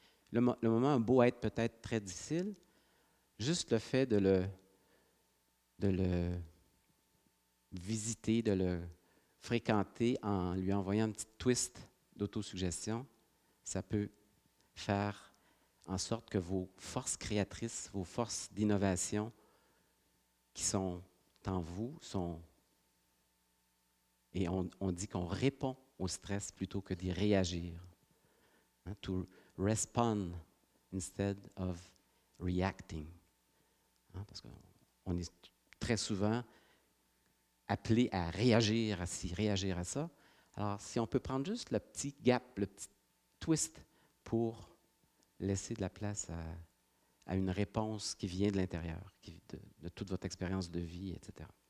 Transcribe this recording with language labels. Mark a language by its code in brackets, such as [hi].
[fr] Le moment a beau être peut-être très difficile, juste le fait de le visiter, de le fréquenter en lui envoyant un petit twist d'autosuggestion, ça peut faire en sorte que vos forces créatrices, vos forces d'innovation qui sont en vous sont... Et on dit qu'on répond au stress plutôt que d'y réagir. [en] Hein, to respond instead of reacting. [fr] Hein, parce qu'on est très souvent appelé à réagir à ci, réagir à ça. Alors, si on peut prendre juste le petit gap, le petit twist pour laisser de la place à une réponse qui vient de l'intérieur, de toute votre expérience de vie, etc.